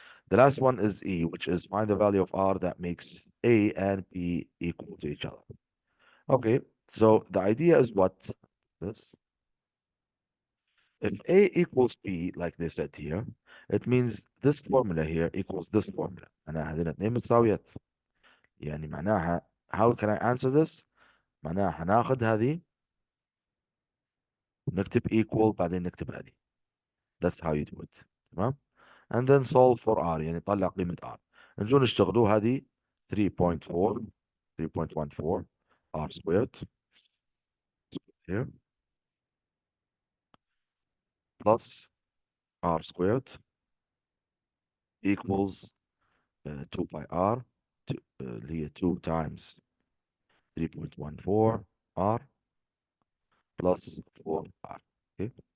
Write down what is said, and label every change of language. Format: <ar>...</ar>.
<en>The last one is E, which is find the value of R that makes A and B equal to each other. Okay, so the idea is what? This. If A equals B, like they said here, it means this formula here equals this formula.</en> <ar>أنا هذين الاثنين متساويات. يعني معناها</ar> <en>how can I answer this؟</en> <ar>معناها هناخد هذه ونكتب equal بعدين نكتب هذه.</ar> <en>That's how you do it.</en> <ar>تمام؟</ar> <en>And then solve for R،</en> <ar>يعني طلع قيمة R. نجو نشتغلوا هذه</ar> <en>3.4 3.14 R squared here plus R squared equals 2 pi R</en> <ar>اللي هي</ar> <en>2 times 3.14 R plus 4R. Okay.</en>